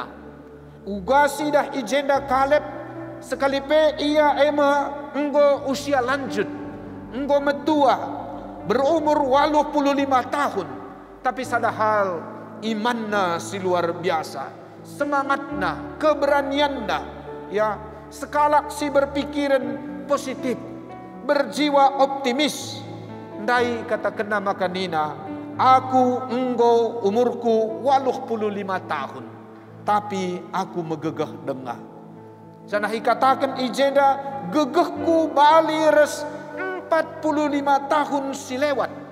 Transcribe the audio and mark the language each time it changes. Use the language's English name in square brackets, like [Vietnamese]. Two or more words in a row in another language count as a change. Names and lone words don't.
[Batak Karo] Uga sidah ijenda Kaleb sekalipe ia enggo [Indonesian] usia lanjut, [Batak Karo] enggo metua, [Indonesian] berumur 85 tahun. [Batak Karo] Tapi sada hal imanna si [Indonesian] luar biasa, [Batak Karo] semangatna, keberanianna, ya sekalak si [Indonesian] berpikiran positif, berjiwa optimis. [Batak Karo] Ndai kata kena makanina, aku enggo umurku 85 tahun, tapi aku megegeh dengah. Janah katakan ijenda gegehku bali res 45 tahun si lewat.